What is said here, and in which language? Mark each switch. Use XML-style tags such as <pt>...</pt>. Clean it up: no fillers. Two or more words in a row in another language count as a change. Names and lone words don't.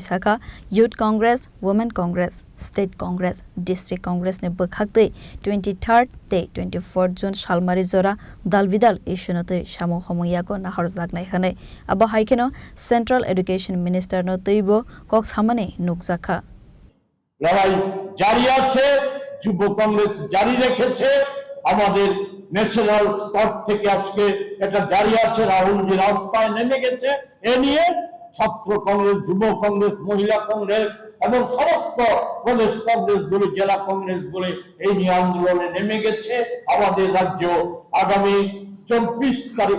<trp>Saka Youth Congress, Women Congress, State Congress, District Congress ne Bukhakte 23rd te 24th June Shalmari Zora Dalbidal Ishunote Shamo Homoyako Nahar Zagnai Hane Aba Haikeno</trp> <en>Central Education Minister</en> <trp>no Teibo Kokshamane Nukzaka</trp> <bn>লড়াই জারি আছে যুব কংগ্রেস জারি রেখেছে আমাদের ন্যাশনাল স্তর থেকে আজকে এটা জারি আছে রাহুল জি রাস্তায় নেমে গেছে এ নিয়ে ছাত্র কংগ্রেস যুব কংগ্রেস মহিলা কংগ্রেস এবং সমস্ত প্রদেশ কংগ্রেসগুলি জেলা কংগ্রেসগুলি এই নিয়ে আন্দোলনে নেমে গেছে আমাদের রাজ্য আগামী 24 তারিখ</bn>